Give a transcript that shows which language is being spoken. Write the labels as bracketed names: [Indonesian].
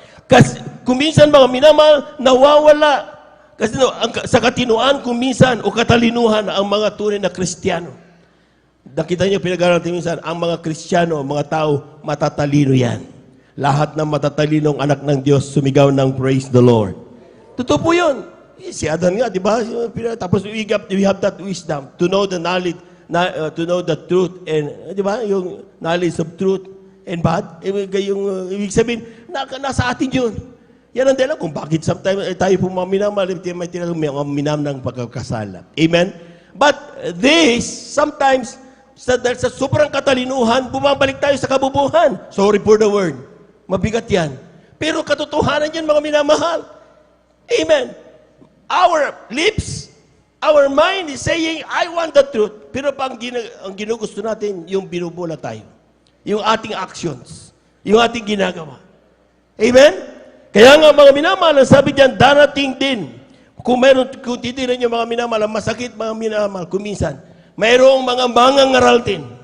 [Filipino] Kasi kung minsan mga minamahal, nawawala. Kasi sa katinuan, kung minsan, o katalinuhan ang mga tunay na Kristiyano. Nakita niyo, pinag-aaral natin minsan, ang mga Kristiyano, mga tao, matatalino yan. Lahat ng matatalinong anak ng Diyos, sumigaw ng [English] praise the Lord. [Filipino] Totoo po yun. Si Adan nga, di ba? Tapos [English] we have that wisdom to know the knowledge, to know the truth, and, [Filipino] di ba? Yung [English] knowledge of truth and bad. [Filipino] Yung, ibig sabihin, nasa atin yun. Yan ang dahilan kung bakit sometimes tayo po mga minamahal, may tinatawag mga minamahal ng pagkakasala. Amen? [English] But this, sometimes, [Filipino] sa sobrang katalinuhan, bumabalik tayo sa kabubuhan. [English] Sorry for the word. [Filipino] Mabigat yan. Pero katotohanan yan, mga minamahal. Amen. [English] Our lips, our mind is saying, I want the truth. [Filipino] Pero ang ginugusto natin, yung binubola tayo. Yung ating actions. Yung ating ginagawa. Amen? Kaya nga mga minamahal, ang sabi diyan, darating din. Kung titirin nyo mga minamahal, masakit mga minamahal, kuminsan. Mayroong mga mangangaral din.